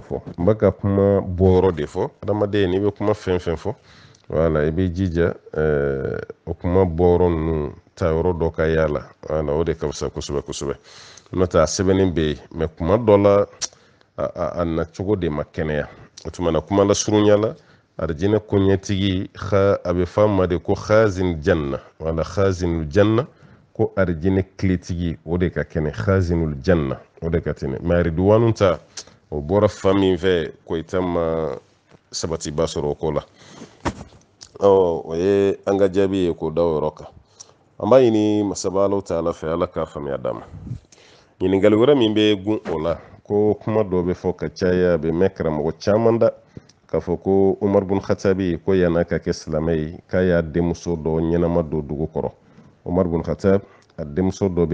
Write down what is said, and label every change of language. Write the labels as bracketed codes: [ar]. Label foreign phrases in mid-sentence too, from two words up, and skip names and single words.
[bm] fɔ n bɛ ka kuma bɔyɔrɔ de fɔ adamaden n'i bɛ kuma fɛn fɛn fɔ wala i bɛ jija o kuma bɔyɔrɔ ninnu ta yɔrɔ dɔ ka y'a la wala o de ka fisa kosɛbɛ kosɛbɛ n'o tɛ a sɛbɛnnen bɛ yen mɛ kuma dɔ la a nacogo de ma kɛnɛya o tuma na kuma lasurunya la arijinɛ koɲɛtigi a bɛ fɔ a ma de ko [ar] خازن جنة [bm] wala [ar] خازن الجنة [bm] ko arijinɛ tiletigi o de ka kɛnɛ [ar] خازن الجنة [bm] o de ka tɛnɛ mɛ ariduwanu ta o bɔra fa min fɛ koyita ma sabatiba sɔrɔ o ko la o ye an ka jaabi ye k'o da o yɔrɔ kan an b'a ɲini masaba alaw ta ala fɛ ala k'a faamuya d'a ma ɲininkali wɛrɛ min bɛ gun o la ko kuma dɔ bɛ fɔ ka caya a bɛ mɛn karamɔgɔ caman da k'a fɔ ko umar bun khatabi ko yan'a ka kɛ silamɛ ye k'a y'a denmuso dɔ ɲɛnama don dugu kɔrɔ umar bun khatab a denmuso dɔ bɛ